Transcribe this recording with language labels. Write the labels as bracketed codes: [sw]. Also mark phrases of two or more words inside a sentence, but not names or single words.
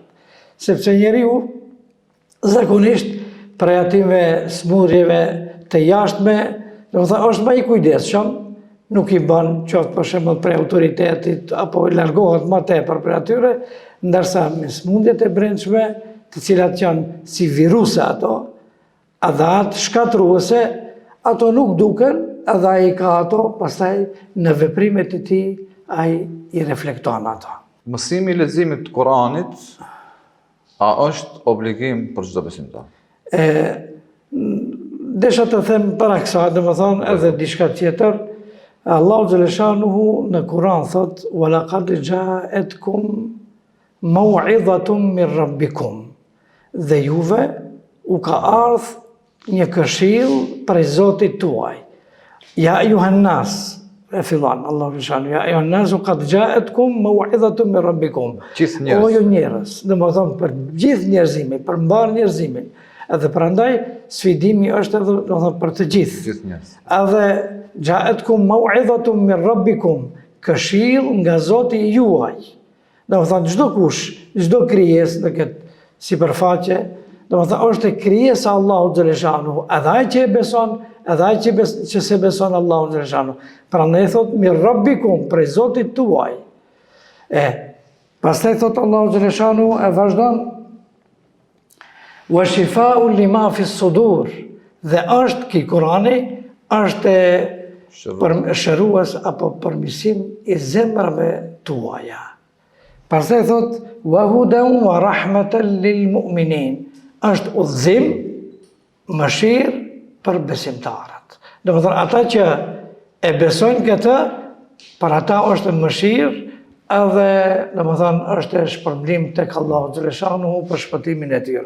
[sq] Sepse njeriu zakonisht prej atyve smundjeve të jashtme, do të thotë është më i kujdesshëm, nuk i bën qoftë për shembull prej autoritetit apo largohet më tepër prej atyre, ndërsa me smundjet e brendshme, të cilat janë si viruse ato, edhe atë shkatruese, ato nuk duken, edhe ai ka ato, pastaj në veprimet e tij ai i reflekton ato. Mësimi i leximit të Kuranit a është obligim për çdo besimtar? Desha të them para kësaj, domethënë edhe diçka tjetër, [ar] الله جل شأنه [sq] në Kur'an thot: [ar] "ولقد جاءتكم موعظة من ربكم." [sq] Dhe juve u ka ardhur një këshill prej Zotit tuaj. [ar] يا أيها الناس, [sq] e fillon [ar] الله جل شأنه, يا أيها الناس قد جاءتكم موعظة من ربكم. [sq] O ju njerëz, domethënë për gjithë njerëzimin, për mbar njerëzimin, Edhe prandaj sfidimi është edhe do të thotë për të gjithë. Gjithë njerëz. Edhe [ar] جاءتكم موعظة من ربكم, [sq] këshill nga Zoti juaj. Do të thotë çdo kush, çdo krijesë në këtë sipërfaqe, do të thotë është krijesa e [ar] الله جل شأنه, [sq] edhe ai që e beson, edhe ai që se beson [ar] الله جل شأنه. [sq] Prandaj thotë [ar] من ربكم, [sq] prej Zotit tuaj. Pastaj thotë [ar] الله جل شأنه [sq] e vazhdon [ar] وشفاء لما في الصدور, [sq] dhe është ki Kurani është shërues apo përmirësim i zemrave tuaja. Pastaj thot [ar] وهدى ورحمة للمؤمنين, [sq] është udhëzim, mëshirë për besimtarët. Domethënë ata që e besojnë këtë, për ata është mëshirë, edhe domethënë është shpërblim tek [ar] الله جل شأنه [sq] për shpëtimin e tyre.